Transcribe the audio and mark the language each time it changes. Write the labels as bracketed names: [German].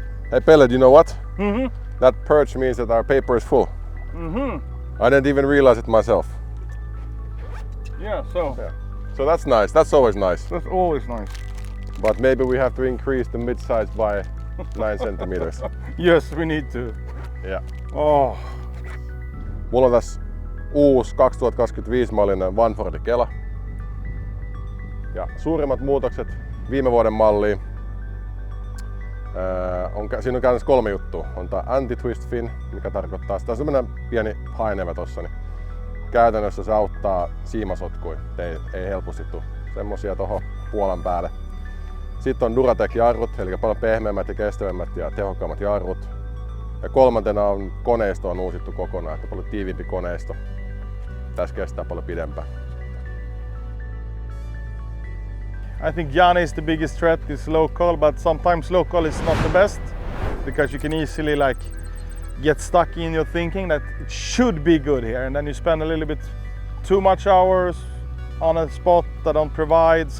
[English] Hey Pelle, do you know what? That perch means that our paper is full. I didn't even realize it myself. Yeah, So that's nice. That's always nice. That's always nice. But maybe we have to increase the mid-size by 9 centimeters. Yes, we need to. Yeah. Oh. [Finnish] Mulla on tässä uusi 2025-mallinen Vanfordi kela. Ja suurimmat muutokset viime vuoden malliin. Siinä on käytännössä 3 juttua. On tää anti-twist fin, mikä tarkoittaa, sitä on semmonen pieni haineve tossa, niin käytännössä se auttaa siimasotkuja. Ei helposti tule semmosia tohon puolan päälle. Sitten on Duratec-jarrut, eli paljon pehmeämmät ja kestävämmät ja tehokkaammat jarrut. Ja 3. on koneisto on uusittu kokonaan, että paljon tiiviimpi koneisto. Tässä kestää paljon pidempään. [English] I think Jani is the biggest threat is local, but sometimes local is not the best because you can easily get stuck in your thinking that it should be good here, and then you spend a little bit too much hours on a spot that don't provide.